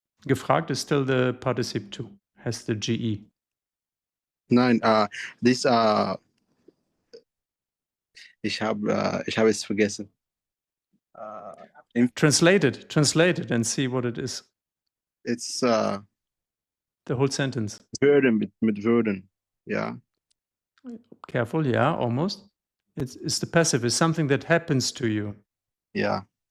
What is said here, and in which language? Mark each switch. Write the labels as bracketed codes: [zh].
[en] Gefragt is still the participle 2, has the GE. [de] Nein, this ich habe es vergessen. [en] Translate it and see what it is. It's The whole sentence. [de] Werden mit Würden. Yeah. [en] Careful, yeah, almost. It's the passive, it's something that happens to you. Yeah.